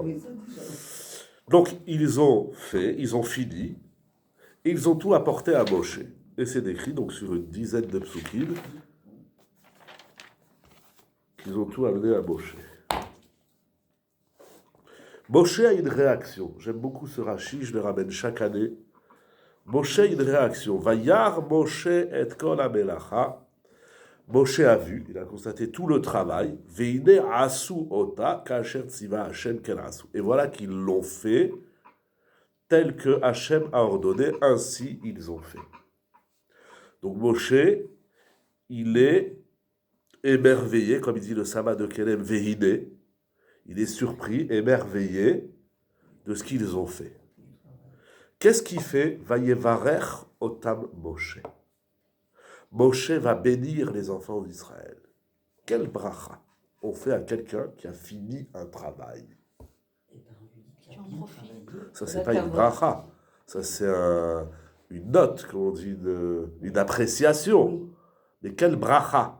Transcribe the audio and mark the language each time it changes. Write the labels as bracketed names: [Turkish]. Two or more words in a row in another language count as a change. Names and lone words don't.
[French] Donc, ils ont fini, et ils ont tout apporté à Moshe. Et c'est décrit donc sur une dizaine de psukim qu'ils ont tout amené à Moshe. Moshe a une réaction. J'aime beaucoup ce Rashi, je le ramène chaque année. Moshe a une réaction. [Hebrew] וירא משה את כל המלאכה. [French] Moshe a vu, il a constaté tout le travail. [Hebrew] והנה עשו אותה כאשר צוה השם כן עשו. [French] Et voilà qu'ils l'ont fait tel que Hashem a ordonné, ainsi ils ont fait. Donc Moshe, il est émerveillé, comme il dit le Sama de Kelem, Veine. Il est surpris, émerveillé de ce qu'ils ont fait. Qu'est-ce qu'il fait? [Hebrew] ויברך אותם משה. [French] Moshe va bénir les enfants d'Israël. Quel bracha on fait à quelqu'un qui a fini un travail? Ça, c'est pas une bracha. Ça, c'est une note, comme on dit, une appréciation. Mais quel bracha?